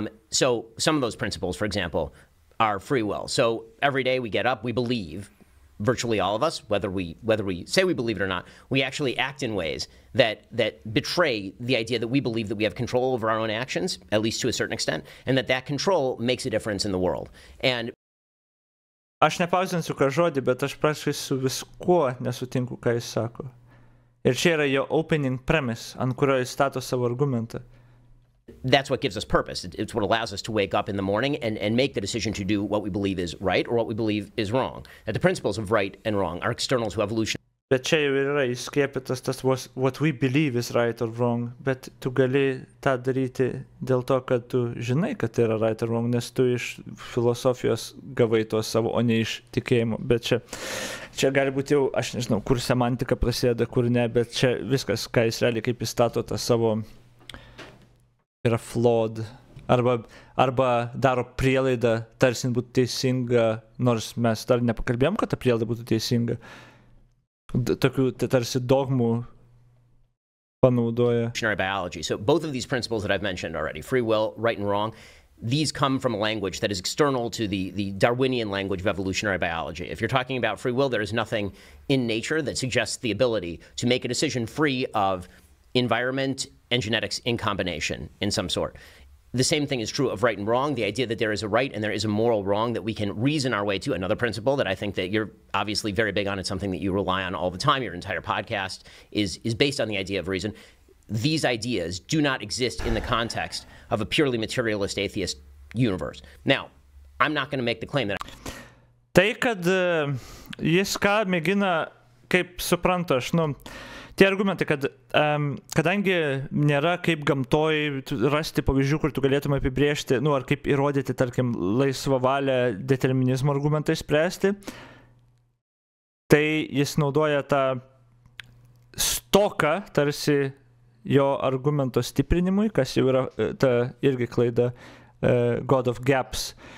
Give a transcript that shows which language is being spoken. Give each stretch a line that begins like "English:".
English: So some of those principles, for example, are free will. So every day we get up, we believe, virtually all of us, whether we say we believe it or not, we actually act in ways that betray the idea that we believe that we have control over our own actions, at least to a certain extent, and that control makes a difference in the world. And
Lithuanian: aš nepauzinsiu ką žodį, bet aš prašysiu viskuo nesutinku, ką jis sako. Ir čia yra jo
English: opening premise,
Lithuanian: ant kurio jis stato savo argumentą.
English: That's what gives us purpose. It's what allows us to wake up in the morning and make the decision to do what we believe is right or what we believe is wrong. That the principles of right and wrong are external to evolution.
Lithuanian: Bet čia jau yra įskiepytas tas
English: what we believe is right or wrong,
Lithuanian: bet tu gali tą daryti dėl to, kad tu žinai, kad tai yra
English: right or wrong,
Lithuanian: nes tu iš filosofijos gavai to savo, o ne iš tikėjimo. Bet čia gali būti jau, aš nežinau, kur semantika prasideda, kur ne, bet čia viskas, ką jis realiai kaip įstato tą savo, yra flawed, arba daro prielaidą, tarsi būtų teisinga, nors mes dar nepakalbėjom, kad ta prielaida būtų teisinga. Tokių tarsi dogmų panaudoja.
English: Biology. So both of these principles that I've mentioned already, free will, right and wrong, these come from a language that is external to the Darwinian language of evolutionary biology. If you're talking about free will, there is nothing in nature that suggests the ability to make a decision free of environment and genetics in combination in some sort. The same thing is true of right and wrong, the idea that there is a right and there is a moral wrong that we can reason our way to. Another principle that I think that you're obviously very big on, it's something that you rely on all the time, your entire podcast is based on the idea of reason. These ideas do not exist in the context of a purely materialist atheist universe. Now, I'm not going to make the claim that...
Lithuanian: Tai, kad jis ką mėgina, kaip suprantu aš, tie argumentai, kad kadangi nėra kaip gamtoj rasti pavyzdžių, kur tu galėtume apibrėžti, ar kaip įrodyti, tarkim, laisvą valią determinizmo argumentai spręsti, tai jis naudoja tą stoką, tarsi jo argumento stiprinimui, kas jau yra ta irgi klaida
English: God of Gaps.